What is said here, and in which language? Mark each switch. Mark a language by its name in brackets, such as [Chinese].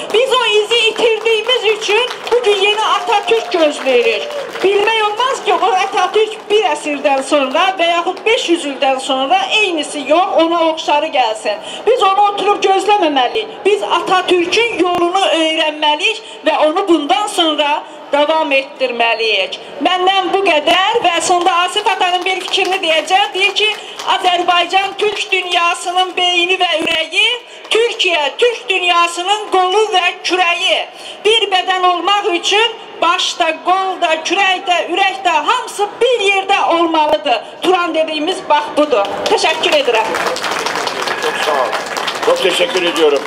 [Azerbaijani] Biz o izi itirdiyimiz üçün bugün yeni Atatürk gözləyirik. Bilmək olmaz ki, o Atatürk bir əsrdən sonra və yaxud 500 ildən sonra eynisi yox, ona oxşarı gəlsin. Biz onu oturub gözləməməliyik. Biz Atatürk'ün yolunu öyrənməliyik və onu bundan sonra davam etdirməliyik. Məndən bu qədər və sonda Asif Atanın bir fikrini deyəcəm. Deyir ki, Azərbaycan Türk dünyasının beyni və ürəyi, Türkiyə Türk dünyasının qolu və kürəyi. Bir bədən olmaq üçün başda, qolda, kürəkdə, ürəkdə hamısı bir yerdə olmalıdır. Turan dediğimiz bax budur. [Turkish] Teşekkür ederim. Çok sağ olun. Çok teşekkür ediyorum.